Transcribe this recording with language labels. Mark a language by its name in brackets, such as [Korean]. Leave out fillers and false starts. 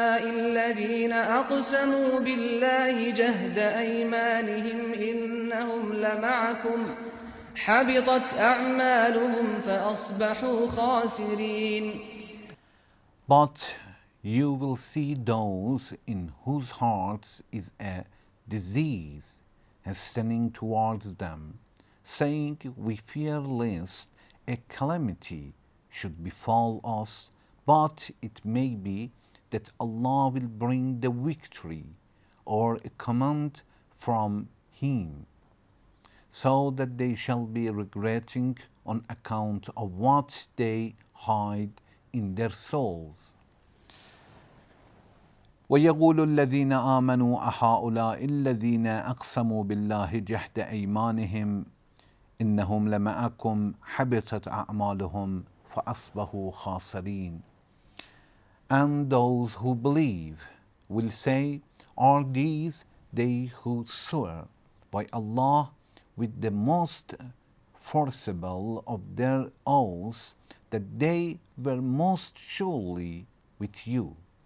[Arabic] الذين أقسموا بالله جهد أيمانهم إنهم لمعكم حبطت أعمالهم فأصبحوا خاسرين. [English] But you will see those in whose hearts is a disease hastening towards them, saying, we fear lest a calamity should befall us, but it may be that Allah will bring the victory or a command from Him, so that they shall be regretting on account of what they hide in their souls. [Arabic] ويقول الذين آمنوا أهؤلاء الذين أقسموا بالله جهد أيمانهم إنهم لمعكم حبطت أعمالهم فأصبحوا خاسرين. [English] And those who believe will say, are these they who swear by Allah with the most forcible of their oaths that they were most surely with you?